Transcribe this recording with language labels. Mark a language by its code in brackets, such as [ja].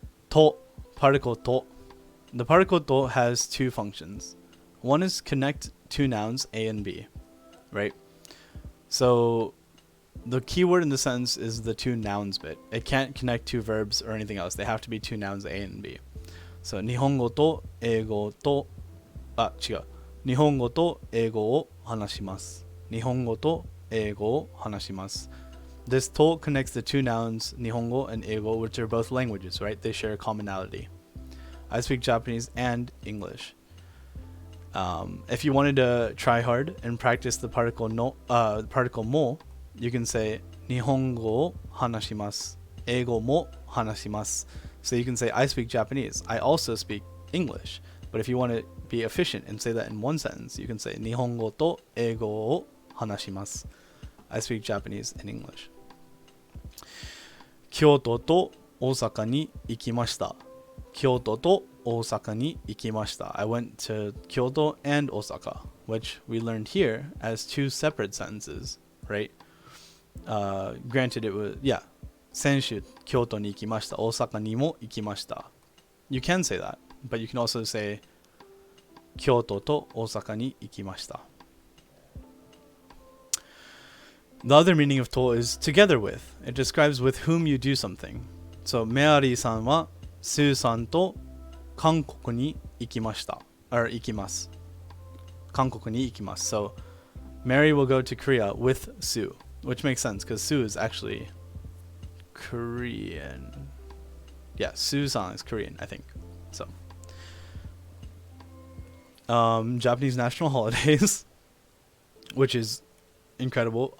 [en] To, particle to. The particle to has two functions. One is connect two nouns, A and B, right? So the key word in the sentence is the two nouns bit. It can't connect two verbs or anything else. They have to be two nouns, A and B. [ja] So, 日本語と英語と、違う。日本語と英語を話します。日本語と英語を話します。 [en] This to connects the two nouns, Nihongo and Eigo, which are both languages, right? They share a commonality. I speak Japanese and English. If you wanted to try hard and practice the particle no, particle mo, you can say [ja] Nihongo o hanashimasu, Eigo mo hanashimasu. [en] So you can say I speak Japanese. I also speak English. But if you want to be efficient and say that in one sentence, you can say [ja] Nihongo to Eigo o hanashimasu. [en] I speak Japanese and English. [ja] 京都と大阪に行きました。京都と大阪に行きました。 [en] I went to Kyoto and Osaka, which we learned here as two separate sentences, right? Granted, it was, yeah, [ja] 先週京都に行きました。大阪にも行きました。 [en] You can say that, but you can also say [ja] 京都と大阪に行きました。 [en] The other meaning of to is together with. It describes with whom you do something. [ja] So, Meari-san は Sue-san と韓国に行きました。 Or 行きます。韓国に行きます。 [en] So, Mary will go to Korea with Sue, which makes sense because Sue is actually Korean. Yeah, Sue-san is Korean, I think. So, Japanese national holidays, which is incredible.